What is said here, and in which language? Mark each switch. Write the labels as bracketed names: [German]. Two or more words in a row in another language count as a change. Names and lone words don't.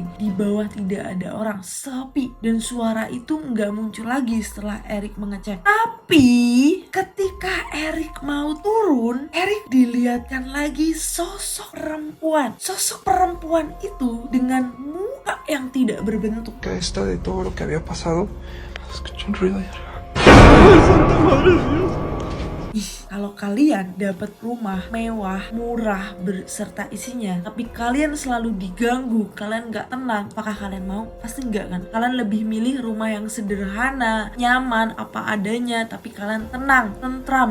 [Indonesian] Di bawah tidak ada orang, sepi. Dan suara itu nggak muncul lagi setelah Erik mengecek. Tapi ketika Erik mau turun, Erik dilihatkan lagi sosok perempuan. Sosok perempuan itu dengan muka yang tidak berbentuk. [Spanish] Esta de todo lo que había pasado, escuché un ruido allá arriba. ¡Ay, Santa Madre de Dios! [Indonesian] Kalau kalian dapat rumah mewah, murah, berserta isinya, tapi kalian selalu diganggu, kalian gak tenang, apakah kalian mau? Pasti enggak kan? Kalian lebih milih rumah yang sederhana, nyaman, apa adanya, tapi kalian tenang, tentram.